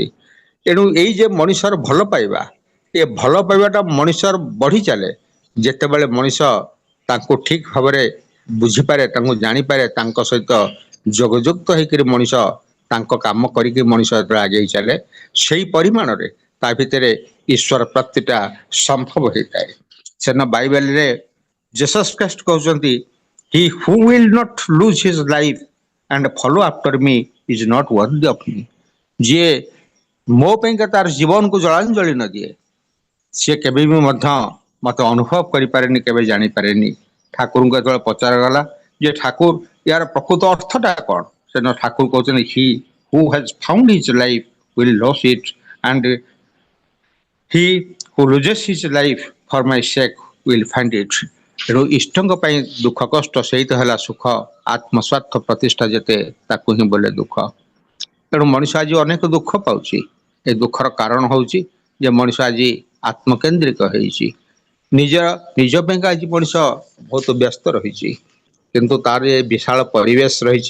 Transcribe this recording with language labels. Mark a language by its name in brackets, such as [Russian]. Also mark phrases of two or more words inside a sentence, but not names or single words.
[Odia] ତେଣୁ ଏଇ ଯେ ମଣିଷର ଭଲ ପାଇବା, ଏ ଭଲ ପାଇବାଟା ମଣିଷର ବଢି ଚାଲେ ଯେତେବେଳେ ମଣିଷ ତାଙ୍କୁ ଠିକ ଭାବରେ ବୁଝିପାରେ, ତାଙ୍କୁ ଜାଣିପାରେ, ତାଙ୍କ ସହିତ ଯୋଗଯୁକ୍ତ ହେଇକରି ମଣିଷ ତାଙ୍କ କାମ କରିକି ମଣିଷ ଯେତେବେଳେ ଆଗେଇ ଚାଲେ, ସେଇ ପରିମାଣରେ ତା ଭିତରେ ଈଶ୍ୱର ପ୍ରାପ୍ତିଟା ସମ୍ଭବ ହେଇଥାଏ। ସେଦିନ ବାଇବେଲରେ ଜେସସ୍ ଖ୍ରୀଷ୍ଟ କହୁଛନ୍ତି, [English] he who will not lose his life and follow after me is not worthy of me. [Odia] ଯିଏ ମୋ ପାଇଁକା ତାର ଜୀବନକୁ ଜଳାଞ୍ଜଳି ନ ଦିଏ ସେ କେବେ ବି ମଧ୍ୟ ମତେ ଅନୁଭବ କରିପାରେନି, କେବେ ଜାଣିପାରେନି। ଠାକୁରଙ୍କୁ ଯେତେବେଳେ ପଚରାଗଲା ଯେ ଠାକୁର ୟାର ପ୍ରକୃତ ଅର୍ଥଟା କ'ଣ, ସେଦିନ ଠାକୁର କହୁଛନ୍ତି [English] he who has found his life will lose it and he who loses his life for my sake will find it. [Odia] ତେଣୁ ଇଷ୍ଟଙ୍କ ପାଇଁ ଦୁଃଖ କଷ୍ଟ ସେଇତ ହେଲା ସୁଖ, ଆତ୍ମସ୍ୱାର୍ଥ ପ୍ରତିଷ୍ଠା ଯେତେ ତାକୁ ହିଁ ବୋଲେ ଦୁଃଖ। ତେଣୁ ମଣିଷ ଆଜି ଅନେକ ଦୁଃଖ ପାଉଛି। ଏ ଦୁଃଖର କାରଣ ହେଉଛି ଯେ ମଣିଷ ଆଜି ଆତ୍ମକେନ୍ଦ୍ରିକ ହେଇଛି। ନିଜ ପାଇଁକା ଆଜି ମଣିଷ ବହୁତ ବ୍ୟସ୍ତ ରହିଛି, କିନ୍ତୁ ତାର ଏ ବିଶାଳ ପରିବେଶ ରହିଛି।